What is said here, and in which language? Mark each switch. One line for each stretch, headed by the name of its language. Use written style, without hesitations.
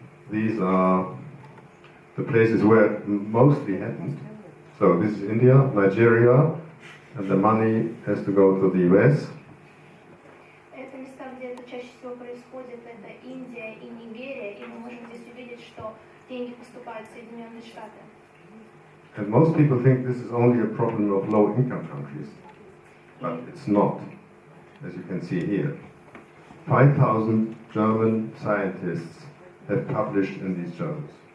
English: These are the places where it mostly happened. So this is India, Nigeria, and the money has to go to the US.
Russian: Это места, где это чаще всего происходит, это Индия и Нигерия, и мы можем здесь увидеть, что деньги поступают в Соединенные Штаты.
English: And most people think this is only a problem of low-income countries, but it's not, as you can see here. 5,000 German scientists have published in these journals.